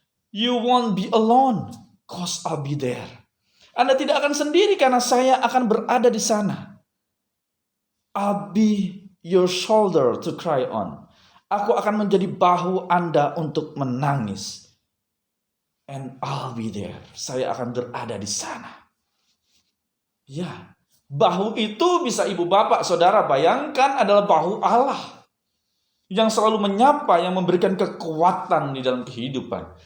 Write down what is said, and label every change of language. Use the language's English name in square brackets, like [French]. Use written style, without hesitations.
[English] You won't be alone, cause I'll be there. [Indonesian] Anda tidak akan sendiri karena saya akan berada di sana. [English] I'll be your shoulder to cry on. [Indonesian] Aku akan menjadi bahu Anda untuk menangis. [English] And I'll be there. [Indonesian] Saya akan berada di sana. Ya, bahu itu bisa ibu bapak saudara bayangkan adalah bahu Allah. Yang selalu menyapa, yang memberikan kekuatan di dalam kehidupan.